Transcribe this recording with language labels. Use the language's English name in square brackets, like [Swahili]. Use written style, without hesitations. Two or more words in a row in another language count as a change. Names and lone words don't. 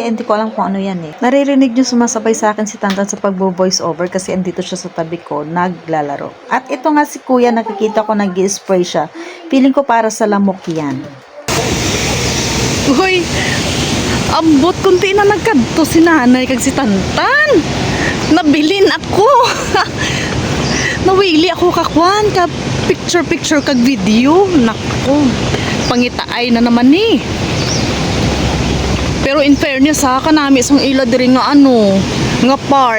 [Filipino] Hindi ko alam kung ano yan eh. Naririnig nyo sumasabay sa akin si Tantan sa pagbo-voice over kasi andito siya sa tabi ko, naglalaro. At ito nga si Kuya, nakikita ko nag-i-spray siya. Feeling ko para sa lamok yan. [Hiligaynon] Uy, ambot kunti na nagkadto si nanay kag si Tantan. Nabilin ako. Nawili ako kakwan ka picture kag video. Nako, pangitaay na naman ni. Pero [English] in fairness [Hiligaynon] ha, kanami isang ila diri nga ano, nga park.